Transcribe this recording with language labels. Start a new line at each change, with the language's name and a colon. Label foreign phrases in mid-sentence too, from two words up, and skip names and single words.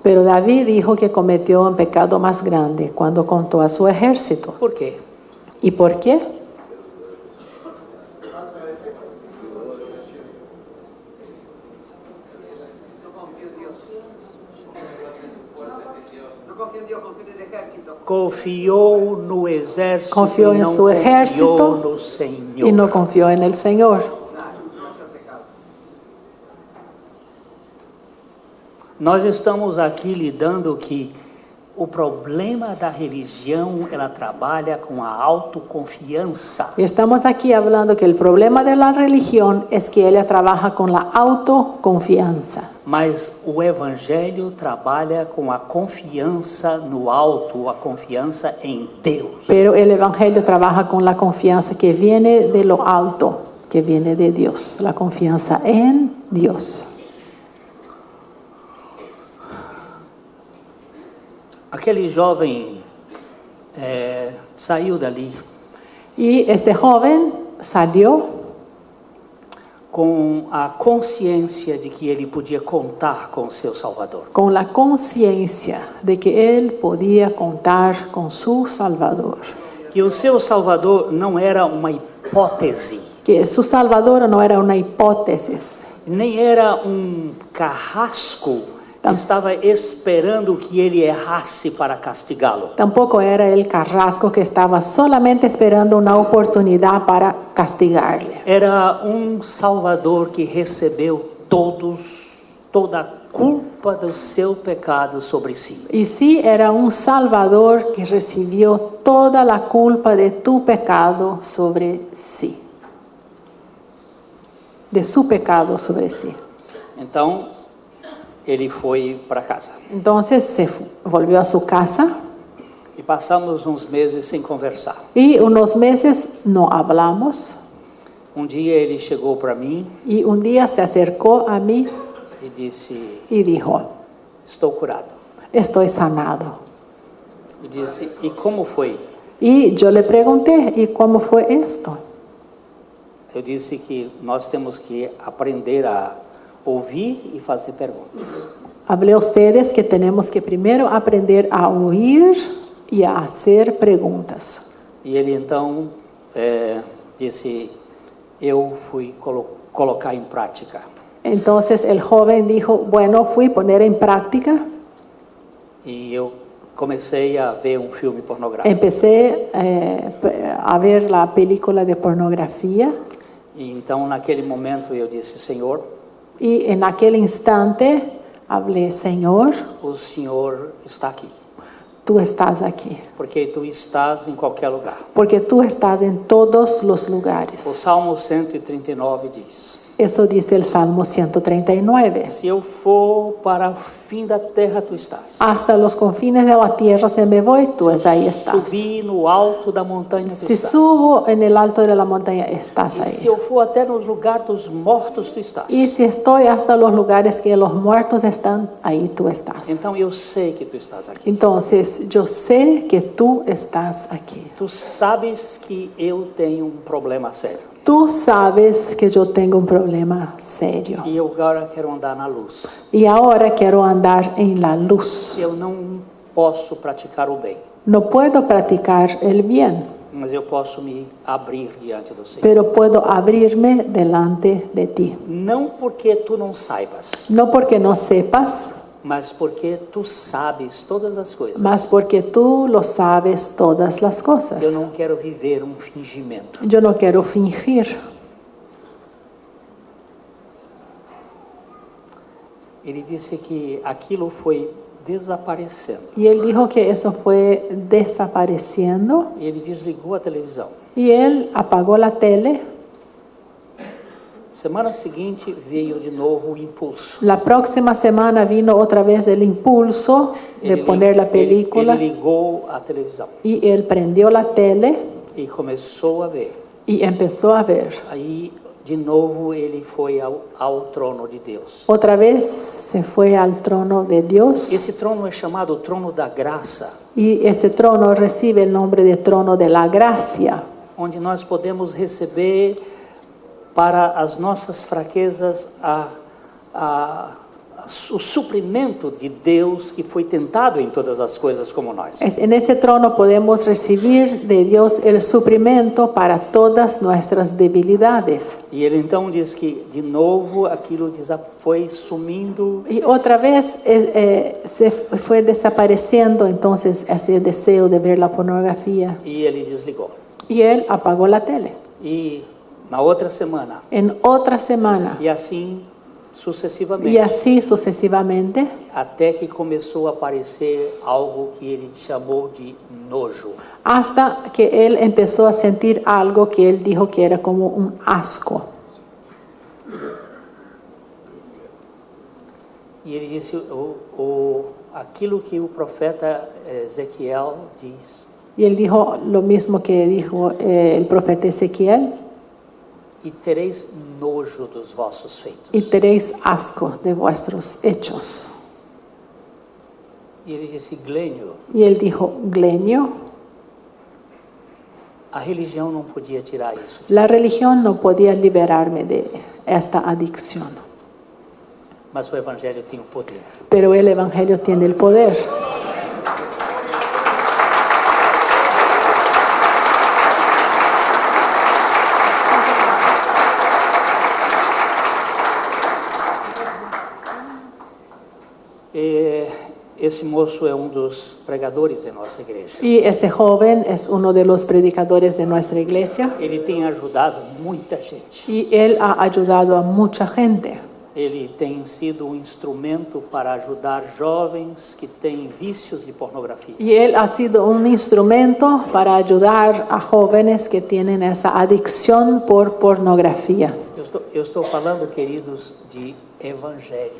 Spanish: pero David dijo que cometió un pecado más grande cuando contó a su ejército.
Portuguese: Por quê?
Spanish: ¿Y por qué?
Portuguese: Confiou no exército
Spanish: Confió
Portuguese: e
Spanish: en
Portuguese: não
Spanish: su ejército
Portuguese: confiou no Senhor.
Spanish: y no confió en el Señor.
Portuguese: Nós estamos aqui lidando que o problema da religião, ela trabalha com a autoconfiança.
Spanish: Y estamos aquí hablando que el problema de la religión es que ella trabaja con la autoconfianza.
Portuguese: Mas o evangelho trabalha com a confianza no alto, a confiança em Deus.
Spanish: Pero el Evangelio trabaja con la confianza que viene de lo alto, que viene de Dios, la confianza en Dios.
Portuguese: Aquele jovem saiu dali
Spanish: Y este joven salió
Portuguese: com a consciência de que ele podia contar com seu Salvador.
Spanish: con la conciencia de que él podía contar con su Salvador.
Portuguese: Que o seu Salvador não era uma hipótese,
Spanish: Que su Salvador no era una hipótesis,
Portuguese: nem era carrasco que estava esperando que ele errasse para castigá-lo.
Spanish: tampoco era el carrasco que estaba solamente esperando una oportunidad para castigarle.
Portuguese: Era Salvador que recebeu toda a culpa do seu pecado sobre si.
Spanish: Y sí, era un Salvador que recibió toda la culpa de tu pecado sobre sí. de su pecado sobre sí.
Portuguese: Então, ele foi para casa.
Spanish: Entonces volvió a su casa
Portuguese: E passamos uns meses sem conversar.
Spanish: y unos meses no hablamos.
Portuguese: Um dia ele chegou para mim
Spanish: Y un día se acercó a mí
Portuguese: e disse:
Spanish: y dijo,
Portuguese: estou curado.
Spanish: estoy sanado.
Portuguese: Eu disse: e como foi?
Spanish: Y yo le pregunté, ¿y cómo fue esto?
Portuguese: Eu disse que nós temos que aprender a ouvir e fazer perguntas.
Spanish: Hablé a ustedes que tenemos que primero aprender a oír y a hacer preguntas.
Portuguese: E ele então disse: eu fui colocar em prática.
Spanish: Entonces el joven dijo, bueno, fui a poner en práctica.
Portuguese: E eu comecei a ver um filme pornográfico.
Spanish: Empecé a ver la película de pornografía.
Portuguese: E então, naquele momento, eu disse: Senhor,
Spanish: Y en aquel instante hablé, Señor,
Portuguese: o Senhor está aqui.
Spanish: tú estás aquí.
Portuguese: Porque tu estás em qualquer lugar.
Spanish: Porque tú estás en todos los lugares.
Portuguese: O Salmo 139 diz:
Spanish: Eso dice el Salmo 139.
Portuguese: se eu for para o fim da terra, tu estás.
Spanish: Hasta los confines de la tierra se me voy, tú ahí estás.
Portuguese: Subir no alto da montanha, tu
Spanish: Si
Portuguese: estás.
Spanish: subo en el alto de la montaña, estás
Portuguese: E
Spanish: ahí.
Portuguese: se eu for até nos lugares dos mortos, tu estás.
Spanish: Y si estoy hasta los lugares que los muertos están, ahí tú estás.
Portuguese: Então eu sei que tu estás aqui.
Spanish: Entonces, yo sé que tú estás aquí.
Portuguese: Tu sabes que eu tenho um problema sério.
Spanish: Tú sabes que yo tengo un problema serio.
Portuguese: E eu agora quero andar na luz.
Spanish: Y ahora quiero andar en la luz.
Portuguese: Eu não posso praticar o bem,
Spanish: No puedo practicar el bien,
Portuguese: mas eu posso me abrir diante do Senhor.
Spanish: pero puedo abrirme delante de ti.
Portuguese: Não porque tu não saibas,
Spanish: No porque no sepas,
Portuguese: mas porque tu sabes todas as coisas.
Spanish: mas porque tú lo sabes todas las cosas.
Portuguese: Eu não quero viver um fingimento.
Spanish: Yo no quiero fingir.
Portuguese: Ele disse que aquilo foi desaparecendo.
Spanish: Y él dijo que eso fue desapareciendo.
Portuguese: E ele desligou a televisão.
Spanish: Y él apagó la tele.
Portuguese: Semana seguinte veio de novo o impulso.
Spanish: La próxima semana vino otra vez el impulso de poner la película.
Portuguese: Ele ligou a televisão
Spanish: Y él prendió la tele
Portuguese: e começou a ver.
Spanish: y empezó a ver.
Portuguese: Aí, de novo, ele foi ao trono de Deus.
Spanish: Otra vez se fue al trono de Dios.
Portuguese: Esse trono é chamado trono da graça,
Spanish: Y ese trono recibe el nombre de trono de la gracia,
Portuguese: onde nós podemos receber para as nossas fraquezas o suprimento de Deus que foi tentado em todas as coisas como nós.
Spanish: En ese trono podemos recibir de Dios el suprimento para todas nuestras debilidades.
Portuguese: E ele então diz que de novo aquilo foi sumindo
Spanish: Y otra vez se fue desapareciendo entonces ese deseo de ver la pornografía.
Portuguese: e ele desligou.
Spanish: Y él apagó la tele.
Portuguese: E na outra semana,
Spanish: En otra semana,
Portuguese: e assim sucessivamente,
Spanish: y así sucesivamente,
Portuguese: até que começou a aparecer algo que ele chamou de nojo.
Spanish: hasta que él empezó a sentir algo que él dijo que era como un asco.
Portuguese: E ele disse aquilo que o profeta Ezequiel diz:
Spanish: Y él dijo lo mismo que dijo el profeta Ezequiel:
Portuguese: e tereis nojo dos vossos feitos.
Spanish: y tenéis asco de vuestros hechos.
Portuguese: E ele disse: Glênio,
Spanish: Y él dijo: Glenio,
Portuguese: a religião não podia tirar isso.
Spanish: la religión no podía liberarme de esta adicción,
Portuguese: Mas o evangelho tem o poder.
Spanish: pero el evangelio tiene el poder.
Portuguese: Esse moço é dos pregadores de nossa igreja.
Spanish: Y este joven es uno de los predicadores de nuestra iglesia.
Portuguese: Ele tem ajudado muita gente.
Spanish: Y él ha ayudado a mucha gente.
Portuguese: Ele tem sido um instrumento para ajudar jovens que têm vícios de pornografia.
Spanish: Y él ha sido un instrumento para ayudar a jóvenes que tienen esa adicción por pornografía.
Portuguese: Eu Eu estou falando, queridos, de evangelho.